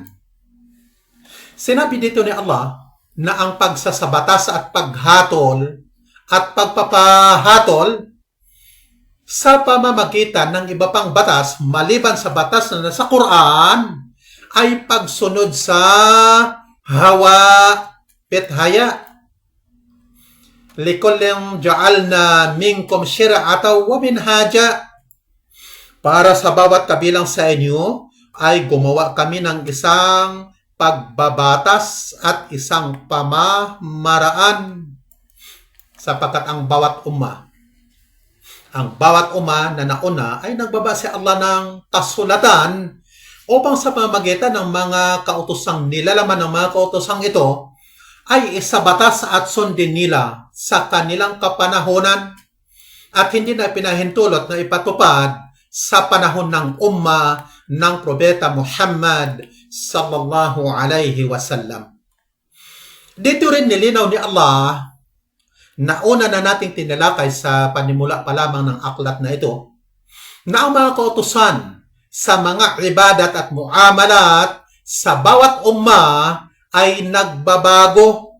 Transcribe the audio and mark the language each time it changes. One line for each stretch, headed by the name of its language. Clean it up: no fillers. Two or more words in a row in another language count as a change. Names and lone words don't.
Filipino: Sinabi dito ni Allah na ang pagsasabatas at paghatol at pagpapahatol sa pamamagitan ng iba pang batas maliban sa batas na nasa Quran ay pagsunod sa hawa pithaya.
Arabic: لكل جعلنا منكم شرعة ومنهاجا.
Filipino: Para sa bawat kabilang sa inyo ay gumawa kami ng isang pagbabatas at isang pamamaraan, sapagkat ang bawat umma na nauna ay nagbabase Allah ng kasulatan upang sa pamamagitan ng mga kautosang nilalaman ng mga kautosang ito ay isabatas at sundin nila sa kanilang kapanahonan at hindi na pinahintulot na ipatupad sa panahon ng umma ng Propeta Muhammad
Arabic: صلى الله عليه وسلم.
Filipino: Dito rin nilinaw ni Allah na una na nating tinalakay sa panimula pa lamang ng aklat na ito na ang mga kautusan sa mga ibadat at muamalat sa bawat umma ay nagbabago.